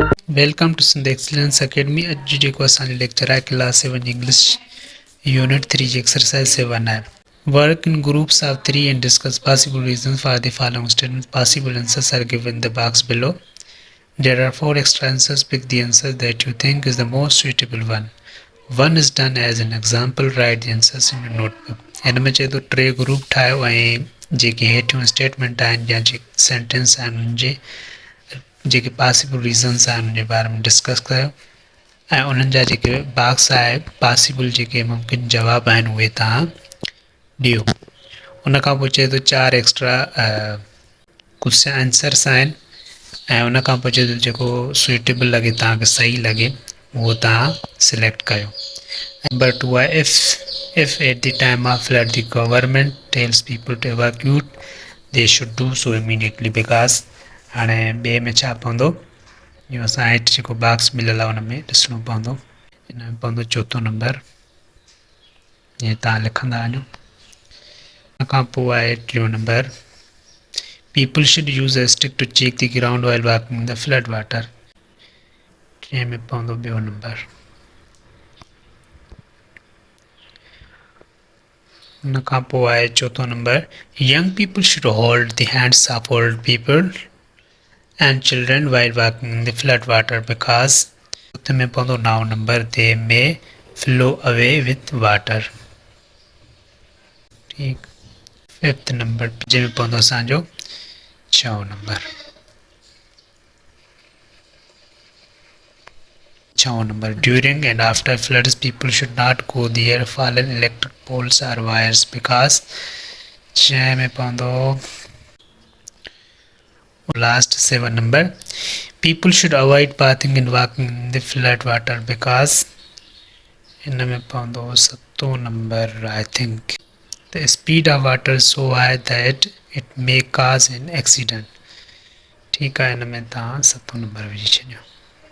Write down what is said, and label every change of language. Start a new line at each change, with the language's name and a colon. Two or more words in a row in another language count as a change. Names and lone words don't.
English: Welcome to Sindh Excellence Academy.
Sindhi: अॼु जेको असांजो लेक्चर आहे
English: class 7 English unit 3
Sindhi: जी एक्सरसाइज 7 आहे.
English: Work in groups of 3 and discuss possible reasons for the following statements. Possible answers are given in the box below. There are 4 extra answers. Pick the answer that you think is the most suitable one. One is done as an example. Write the answers in your notebook.
Sindhi: हिन में चए थो 3 ग्रुप ठाहियो ऐं जेके हेठियूं स्टेटमेंट आहिनि या जेके सेंटेंस आहिनि उन्हनि जे जेके
English: possible reasons
Sindhi: आहिनि उन जे बारे में डिस्कस कयो ऐं उन्हनि जा जेके बॉक्स आहे पॉसिबल जेके मुमकिन जवाब आहिनि उहे तव्हां ॾियो. उन खां पोइ चए थो 4 एक्स्ट्रा कुझु आंसर्स आहिनि ऐं उन खां पोइ चए थो जेको सुइटेबल लॻे तव्हांखे सही लॻे उहो तव्हां सिलेक्ट कयो. नंबर 2 आहे
English: if at the time of flood the government tells people to evacuate they should do so immediately because
Sindhi: हाणे ॿिए में छा पवंदो इहो असां हेठि जेको बॉक्स मिलियल आहे हुन में ॾिसणो पवंदो. हिन में पवंदो चोथों नंबर ईअं तव्हां लिखंदा वञो. हुन खां पोइ आहे टियों नंबर
English: people should use a stick to check the ground while walking in the flood water.
Sindhi: टे में पवंदो ॿियो नंबर. हुन खां पोइ आहे चोथों नंबर
English: young people should hold the hands of old people and children while walking in the flood water because
Sindhi: चौथे में पवंदो 9 नंबर
English: they may flow away with water.
Sindhi: ठीक. 5th नंबर जंहिंमें पवंदो असांजो 6 नंबर.
English: 6 नंबर during and after floods people should not go near fallen electric poles or wires because
Sindhi: 6 में पवंदो
English: last 7 number people should avoid bathing and walking in the flood water because
Sindhi: in में पवंदो
English: 7 number I think the speed of water is so high that it may cause an accident.
Sindhi: ठीक आहे हिन में तव्हां 7 नंबर विझी छॾियो.